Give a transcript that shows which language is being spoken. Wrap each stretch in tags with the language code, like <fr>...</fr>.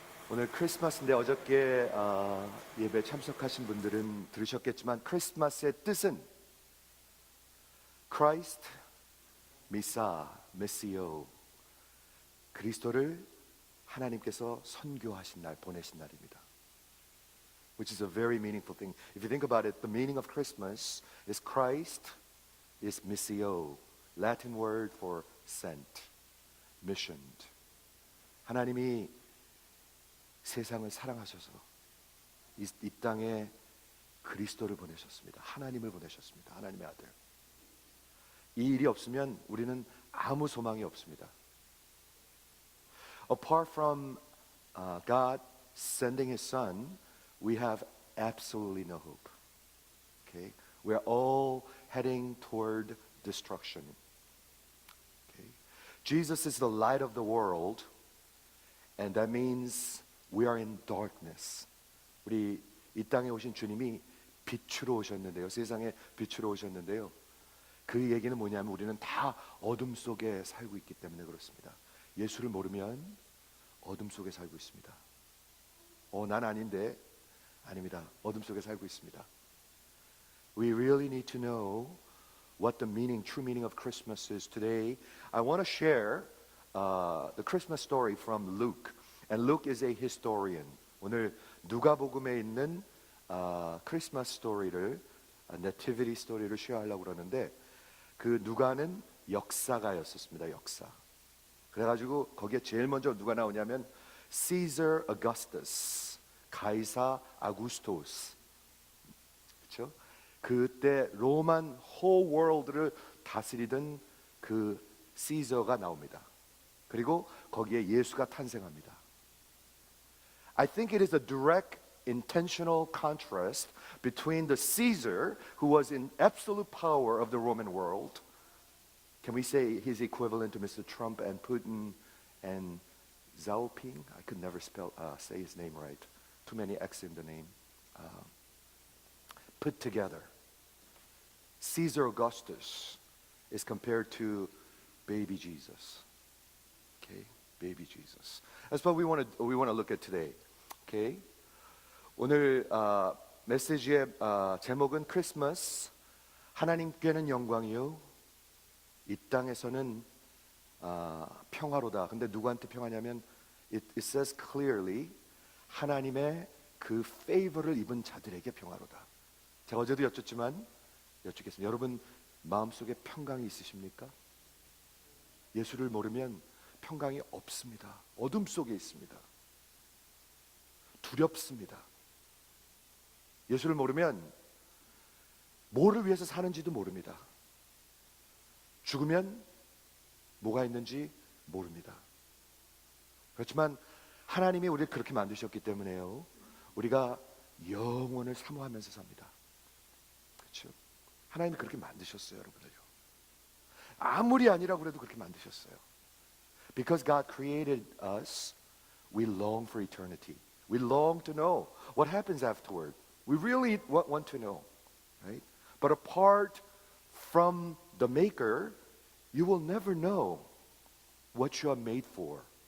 <ko>오늘 크리스마스인데 어저께 예배 참석하신 분들은 들으셨겠지만 크리스마스의 뜻은 Christ, 미사, 메시오, 그리스도를 하나님께서 선교하신 날, 보내신 날입니다.</ko> <en>Which is a very meaningful thing. If you think about it, the meaning of Christmas is Christ is missio, Latin word for sent, missioned.</en> <ko>하나님이 세상을 사랑하셔서 이 땅에 그리스도를 보내셨습니다. 하나님을 보내셨습니다. 하나님의 아들. 이 일이 없으면 우리는 아무 소망이 없습니다.</ko> <en>Apart from God sending His Son, we have absolutely no hope. Okay, we are all heading toward destruction. Okay, Jesus is the light of the world, and that means we are in darkness.</en> <ko>우리 이 땅에 오신 주님이 빛으로 오셨는데요. 세상에 빛으로 오셨는데요. 그 얘기는 뭐냐면 우리는 다 어둠 속에 살고 있기 때문에 그렇습니다. 예수를 모르면 어둠 속에 살고 있습니다. 난 아닌데. 아닙니다. 어둠 속에 살고 있습니다.</ko> <en>We really need to know what the meaning, true meaning of Christmas is today. I want to share the Christmas story from Luke. And Luke is a historian.</en> <ko>오늘 누가복음에 있는 크리스마스 스토리를, 네티비티 스토리를 쉐어하려고 그러는데 그 누가는 역사가였었습니다. 역사. 그래가지고 거기에 제일 먼저 누가 나오냐면 Caesar Augustus, 가이사 아구스토스. 그렇죠? 그때 로만</ko> <en>whole world</en> <ko>를 다스리던 그 시저가 나옵니다. 그리고 거기에 예수가 탄생합니다.</ko> <en>I think it is a direct intentional contrast between the Caesar who was in absolute power of the Roman world. Can we say he's equivalent to Mr. Trump and Putin and Xiaoping? I could never say his name right. Too many X in the name. Put together. Caesar Augustus is compared to baby Jesus. Okay, baby Jesus. That's what we want to look at today. Okay.</en> <ko>오늘 메시지의 제목은 크리스마스. 하나님께는 영광이요, 이 땅에서는 평화로다. 근데 누구한테 평화냐면</ko> <en>it says clearly</en> <ko>하나님의 그 페이버를 입은 자들에게 평화로다. 제가 어제도 여쭙겠습니다. 여러분 마음속에 평강이 있으십니까? 예수를 모르면 평강이 없습니다. 어둠 속에 있습니다. 두렵습니다. 예수를 모르면 뭐를 위해서 사는지도 모릅니다. 죽으면 뭐가 있는지 모릅니다. 그렇지만 하나님이 우리를 그렇게 만드셨기 때문에요, 우리가 영원을 사모하면서 삽니다. 그렇죠? 하나님이 그렇게 만드셨어요, 여러분을요. 아무리 아니라고 그래도 그렇게 만드셨어요.</ko> <en>Because God created us, we long for eternity. We long to know what happens afterward. We really want to know, right? But apart from the Maker, you will never know what you are made for.</en>